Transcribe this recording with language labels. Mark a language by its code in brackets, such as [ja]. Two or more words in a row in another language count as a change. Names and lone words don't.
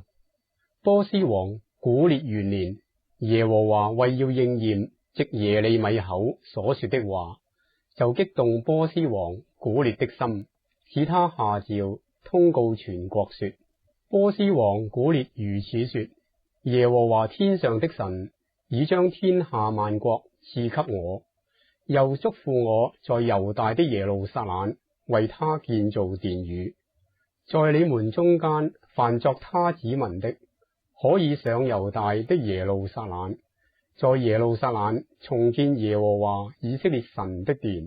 [zh] 波斯王古列元年，耶和華為要應驗藉耶利米口所說的話，就激動波斯王古列的心，使他下詔通告全國說：波斯王古列如此說，耶和華天上的神已將天下萬國賜給我，又囑咐我在猶大的耶路撒冷為他建造殿宇。在你們中間凡作他子民的，可以上猶大的耶路撒冷，在耶路撒冷重建耶和華以色列神的殿。